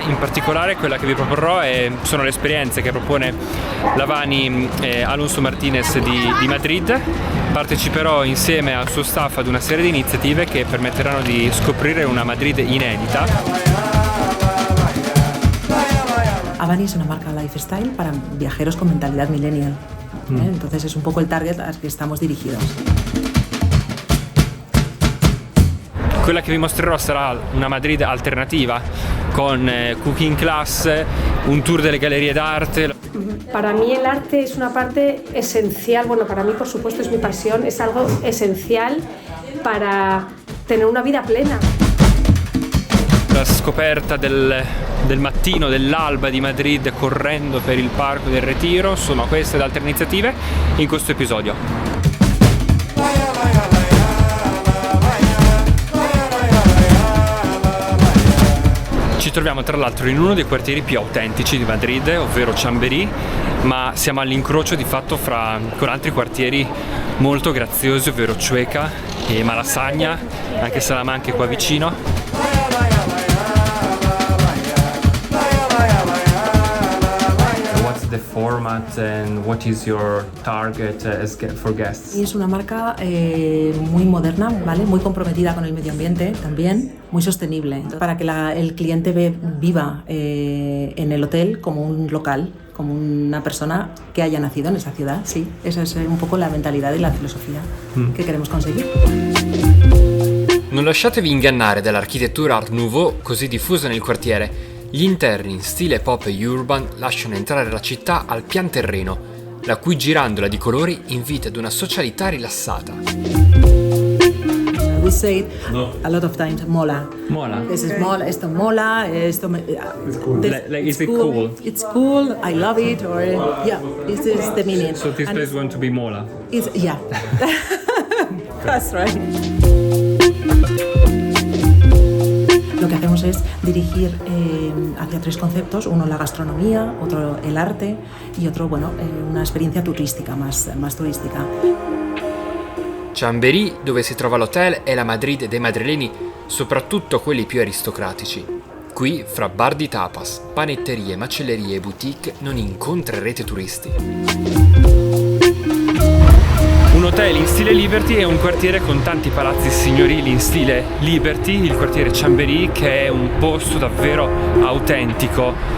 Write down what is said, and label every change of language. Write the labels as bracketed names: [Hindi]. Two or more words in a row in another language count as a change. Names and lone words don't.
[Italian] In particolare quella che vi proporrò sono le esperienze che propone Lavani Alonso Martinez di Madrid. Parteciperò insieme al suo staff ad una serie di iniziative che permetteranno di scoprire una Madrid inedita. [Spanish] Avani es una marca lifestyle para viajeros con mentalidad millennial. Entonces es un poco el target al que estamos dirigidos. [Italian] Quella che vi mostrerò sarà una Madrid alternativa, con [English] cooking class, [Italian] un tour delle gallerie d'arte. [Spanish] Para mí el arte es una parte esencial, bueno, para mí por supuesto es mi pasión, es algo esencial para tener una vida plena. [Italian] La scoperta del mattino, dell'alba di Madrid correndo per il Parco del Retiro, insomma queste ed altre iniziative in questo episodio. Ci troviamo tra l'altro in uno dei quartieri più autentici di Madrid, ovvero Chamberí, ma siamo all'incrocio di fatto con altri quartieri molto graziosi, ovvero Chueca e Malasaña, anche Salamanca è qua vicino. [English] The format and what is your target for guests? [Spanish] Y es una marca muy moderna, ¿vale? Muy comprometida con el medio ambiente también, muy sostenible. Entonces, para que el cliente viva en el hotel como un local, como una persona que haya nacido en esa ciudad, sí. Esa es un poco la mentalidad y la filosofía que queremos conseguir. [Italian] Non lasciatevi ingannare dall'architettura Art Nouveau così diffusa nel quartiere. Gli interni in stile pop e urban lasciano entrare la città al pian terreno, la cui girandola di colori invita ad una socialità rilassata. [English] We say it a lot of times, mola. Mola. This is mola, [Spanish] esto mola, esto [English] It's cool. Is it cool? It's cool, I love it, or yeah, this is the meaning. So this place want to be mola? Yeah, that's right. [Spanish] Lo que hacemos es dirigir hacia tres conceptos, uno la gastronomía, otro el arte y otro, una experiencia turística, más turística. [Italian] Chamberí, dove si trova l'hotel, è la Madrid dei madrileni, soprattutto quelli più aristocratici. Qui, fra bar di tapas, panetterie, macellerie e boutique, non incontrerete turisti. Un hotel in stile Liberty e un quartiere con tanti palazzi signorili in stile Liberty, il quartiere Chamberí, che è un posto davvero autentico.